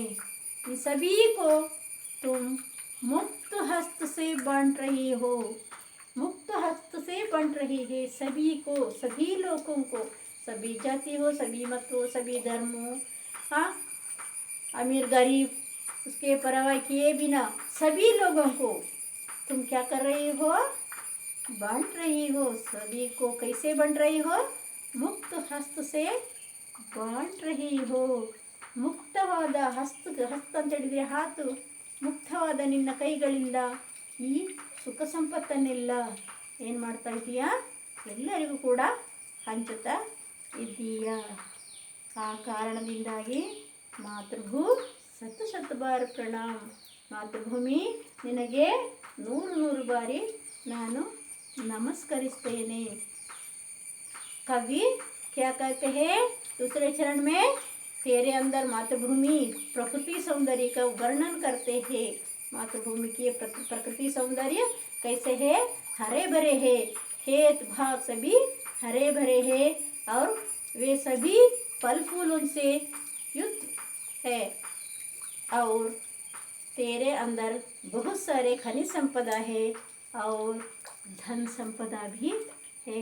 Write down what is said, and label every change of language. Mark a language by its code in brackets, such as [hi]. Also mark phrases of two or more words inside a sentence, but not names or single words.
[hi] इन सभी को तुम मुक्त हस्त से बांट रही हो, मुक्त हस्त से बांट रही है सभी को, सभी लोगों को, सभी जाति हो, सभी मत हो, सभी धर्म हो, हाँ, अमीर गरीब उसके परवाह किए बिना सभी लोगों को तुम क्या कर रही हो? बांट रही हो। सभी को कैसे बांट रही हो? मुक्त हस्त से बांट रही हो। [kn] ಮುಕ್ತವಾದ ಹಸ್ತ ಅಂತ ಹೇಳಿದರೆ ಹಾತು, ಮುಕ್ತವಾದ ನಿನ್ನ ಕೈಗಳಿಂದ ಈ ಸುಖ ಸಂಪತ್ತನ್ನೆಲ್ಲ ಏನು ಮಾಡ್ತಾ ಇದ್ದೀಯಾ? ಎಲ್ಲರಿಗೂ ಕೂಡ ಹಂಚುತ್ತಾ ಇದ್ದೀಯಾ। ಆ ಕಾರಣದಿಂದಾಗಿ [hi] मातृभू शत शत बार प्रणाम। [kn] ಮಾತೃಭೂಮಿ ನಿನಗೆ 100 ಬಾರಿ ನಾನು ನಮಸ್ಕರಿಸ್ತೇನೆ। [hi] कवि क्या कहते हैं दूसरे चरण में? तेरे अंदर मातृभूमि प्रकृति सौंदर्य का वर्णन करते हैं। मातृभूमि की प्रकृति सौंदर्य कैसे है? हरे भरे है, खेत भाग सभी हरे भरे है और वे सभी फल फूलों से युक्त है और तेरे अंदर बहुत सारे खनिज संपदा है और धन संपदा भी है।